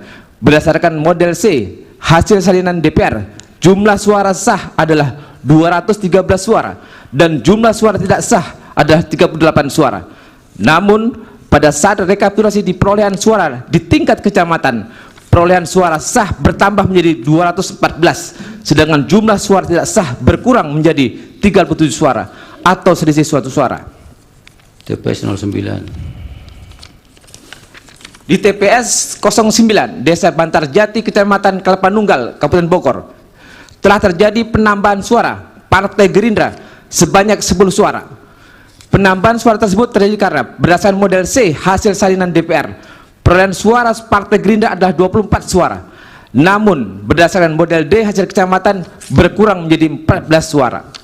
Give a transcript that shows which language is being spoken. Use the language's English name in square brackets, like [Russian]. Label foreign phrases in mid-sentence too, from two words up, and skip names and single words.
[Indonesian] Berdasarkan model C hasil salinan DPR, jumlah suara sah adalah 213 suara dan jumlah suara tidak sah adalah 38 suara. Namun pada saat rekapitulasi di perolehan suara di tingkat kecamatan, perolehan suara sah bertambah menjadi 214, sedangkan jumlah suara tidak sah berkurang menjadi 37 suara, atau selisih suatu suara. TPS 09. Di TPS 09 Desa Bantarjati, Kecamatan Kelapa Nunggal, Kabupaten Bogor, telah terjadi penambahan suara Partai Gerindra sebanyak 10 suara. Penambahan suara tersebut terjadi karena berdasarkan model C hasil salinan DPR, perolehan suara Partai Gerindra adalah 24 suara. Namun berdasarkan model D hasil kecamatan berkurang menjadi 14 suara.